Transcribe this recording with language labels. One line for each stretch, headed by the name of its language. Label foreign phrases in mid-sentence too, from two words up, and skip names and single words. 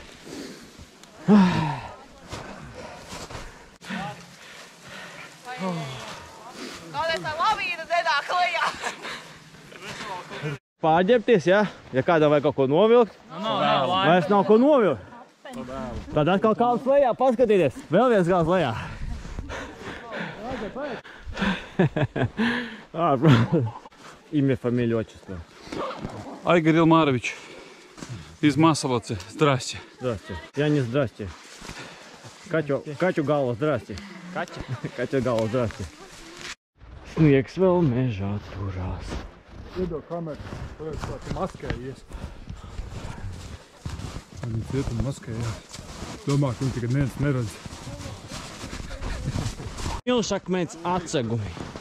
Latvian: Pārģērbties, ja? Ja kādam vajag kaut ko novilkt, vairs nav ko novilkt. Tad atkal kāds lejā, paskatieties. Vēl viens kāds lejā.
Russian: Имя, фамилия, отчество. Айгор Илмарович из Масовоцы. Здрасте. Здрасте. Я не здрасте. Катю Гало, здрасте. Катя Гало, здрасте.
Latvian: Sniegs vēl mežā turās. Iedod kameru, tu maskējies. Viņi ciet un maskējās. Domā, ka viņi tikai neviens neredz. Milšakmens atsegumi.